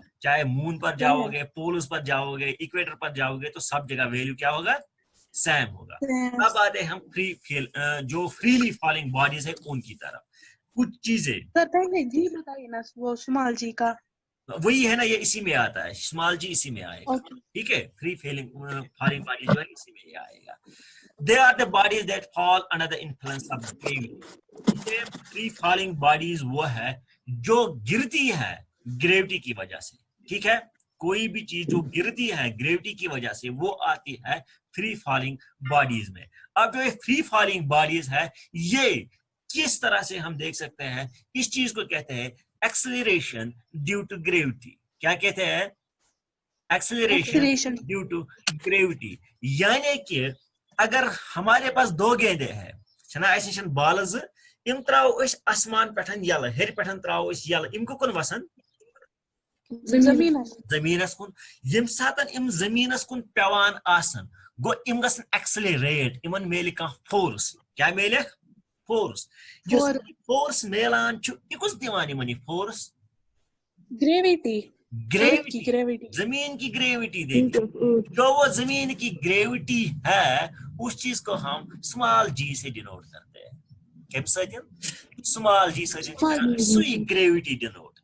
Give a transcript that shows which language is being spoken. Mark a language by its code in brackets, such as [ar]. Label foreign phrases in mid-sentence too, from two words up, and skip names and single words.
[hi] चाहे मून पर जाओगे, पोल्स पर जाओगे, इक्वेटर पर जाओगे, तो सब जगह वैल्यू क्या होगा, सेम होगा। अब आते हम जो [en] freely falling bodies [hi] है उनकी तरफ। कुछ चीजें सर पहले जी बताइए ना, वो [en] small g [hi] का वही है ना, ये इसी में आता है, [en] small g [hi] इसी में आएगा, ठीक है। [en] free falling body [hi] जो है इसी में आएगा। [en] They are the bodies that fall under the influence of gravity. [hi] ये [en] free falling bodies [hi] वो है जो गिरती है ग्रेविटी की वजह से, ठीक है। कोई भी चीज जो गिरती है ग्रेविटी की वजह से वो आती है [en] free falling bodies [hi] में। अब जो ये [en] free falling bodies [hi] है, ये किस तरह से हम देख सकते हैं, इस चीज को कहते हैं [en] acceleration due to gravity. [hi] क्या कहते हैं, [en] acceleration due to gravity. [hi] यानी कि अगर हमारे पास दो गेंदे हैं, [ks] छना ऐसे बाल इम त्राव आसमान पे यल, हेर पे त्राव यल, इम कुन वसन जमीनस कुन। यम सात इम जमीनस कुन पेवान आसन, गो इम गसन एक्सेलरेट, इमन मेले कह फोर्स। क्या मेले, फोर्स। फोर्स मेलान कुछ दिवान इमन फोर्स, [hi] ग्रेविटी। जमीन की ग्रेविटी। देखिए जो वो जमीन की ग्रेविटी है उस चीज को हम [en] small g [hi] से डिनोट करते हैं। [ks] कम [en] small g [ks] से सुई ग्रेविटी डिनोट।